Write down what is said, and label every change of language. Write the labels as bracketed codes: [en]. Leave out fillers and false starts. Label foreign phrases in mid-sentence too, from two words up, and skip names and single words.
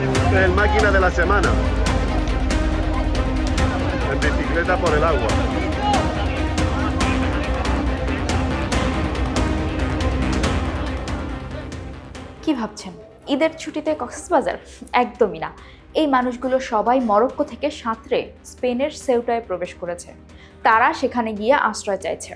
[es] Este es el máquina de la semana. En bicicleta por el agua. [bn] কি ভাবছেন ঈদের ছুটিতে কক্সবাজার? একদমই না। এই মানুষগুলো সবাই মরক্কো থেকে সাঁতরে স্পেনের সেউটায় প্রবেশ করেছে। তারা সেখানে গিয়ে আশ্রয় চাইছে।